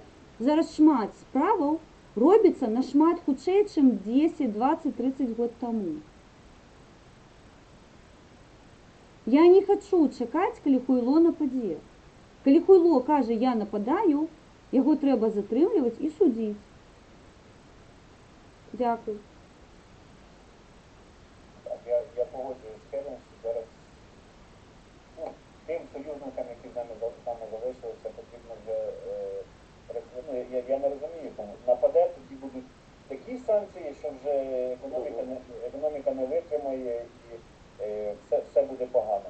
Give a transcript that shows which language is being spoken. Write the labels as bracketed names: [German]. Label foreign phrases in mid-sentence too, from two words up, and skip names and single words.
[Belarusian] Зараз шмат справаў робіцца нашмат хутчэй, чым 10, 20, 30 год таму. Я не хачу чакаць, калі хуйло нападзе. Калі хуйло кажа, я нападаю, яго трэба затрымліваць і судзіць. [Ukrainian] Дякую. Так, я погоджуюсь з Хелен, що зараз тим союзникам, які з нами залишилися, потрібно вже я не розумію, тому нападе, тоді будуть такі санкції, що вже економіка не витримає і все буде погано.